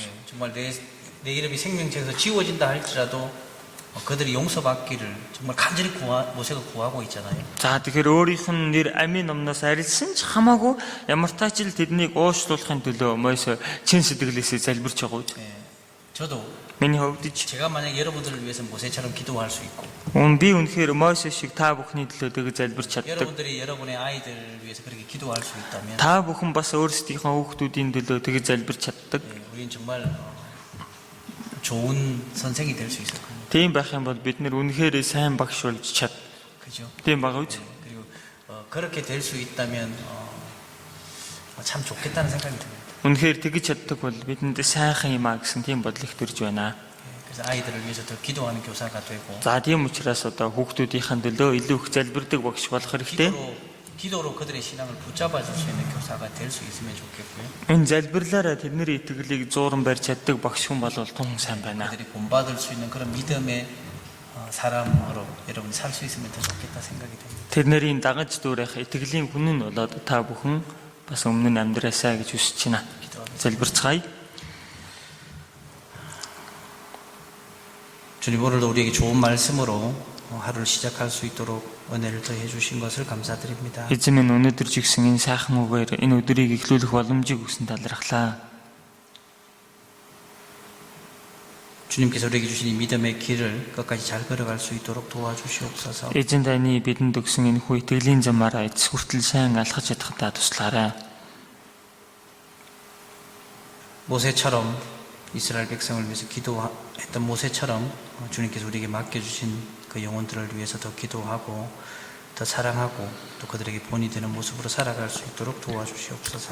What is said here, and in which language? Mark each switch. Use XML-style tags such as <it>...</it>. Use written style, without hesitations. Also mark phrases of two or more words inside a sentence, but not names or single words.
<ko>예, 정말 내 이름이 생명책에서 지워진다 할지라도 그들이 용서받기를 정말 간절히 모세가 구하고 있잖아요.</ko> <mn>За тэгэхээр өөрийнх нь нэр амийн номноос арилсан ч хамаагүй ямар тач л тэднийг уушлуулахын төлөө Мойсе чин сэтгэлээсээ залбирч байгаа үү?</mn> <ko>예, 저도</ko> <mn>Миний хувьд ч</mn> <ko>제가 만약 여러분들을 위해서 모세처럼 기도할 수 있고</ko> <mn>би үнэхээр Мойсе шиг та бүхний төлөө тэгж залбирч чаддаг.</mn> <ko>여러분들이 여러분의 아이들을 위해서 그렇게 기도할 수 있다면</ko> <mn>Та бүхэн бас өөрсдийнхөө хүүхдүүдийн төлөө тэгж залбирч чаддаг.</mn> <ko>예, 우리는 정말 좋은 선생이 될 수 있을 겁니다.</ko> <mn>Тийм байх юм бол бид нэр үнэхээр сайн багш болж чад.</mn> <ko>그죠?</ko> <mn>Тийм байгаа үү?</mn> <ko>그리고 그렇게 될 수 있다면 참 좋겠다는 생각이 듭니다.</ko> <mn>Үнэхээр тэгж чаддаг бол бидэнд сайхан юм а гэсэн тийм бодол их төрж байна.</mn> <ko>예, 그래서 아이들을 위해서 더 기도하는 교사가 되고</ko> <mn>За тийм учраас одоо хүүхдүүдийн төлөө илүү их залбирдаг багш болох хэрэгтэй.</mn> <ko>기도로 그들의 신앙을 붙잡아 줄 수 있는 교사가 될 수 있으면 좋겠고요.</ko> <mn>Энэ залбирлаараа тэдний итгэлийг зууран барьж чаддаг багш хүн бол тун сайн байна.</mn> <ko>그들이 본받을 수 있는 그런 믿음의 사람으로 여러분이 살 수 있으면 더 좋겠다 생각이 됩니다.</ko> <mn>Тэдний дагаж дүүрэх итгэлийн хүн нь болоод та бүхэн бас өмнө нь амьдраасаа гэж хүсэж байна. залбирцгаая.</mn> <ko>주님 오늘도 우리에게 좋은 말씀으로 하루를 시작할 수 있도록 은혜를 더해 주신 것을 감사드립니다.</ko> <mn>Эзэн минь өнөөдөр ч гэсэн энэ сайхан үгээр энэ өдрийг эхлүүлэх боломжийг өгсөн талархлаа.</mn> <ko>주님께서 우리에게 주신 이 믿음의 길을 끝까지 잘 걸어갈 수 있도록 도와주시옵소서.</ko> <mn>Эзэн таны бидэнд өгсөн энэ хүү итгэлийн замаараа эцэс хүртэл сайн алхаж чадхадаа туслаарай.</mn> <ko>모세처럼 이스라엘 백성을 위해서 기도했던 모세처럼 주님께서 우리에게 맡겨주신 그 영혼들을 위해서 더 기도하고 더 사랑하고 또 그들에게 본이 되는 모습으로 살아갈 수 있도록 도와주시옵소서.</ko>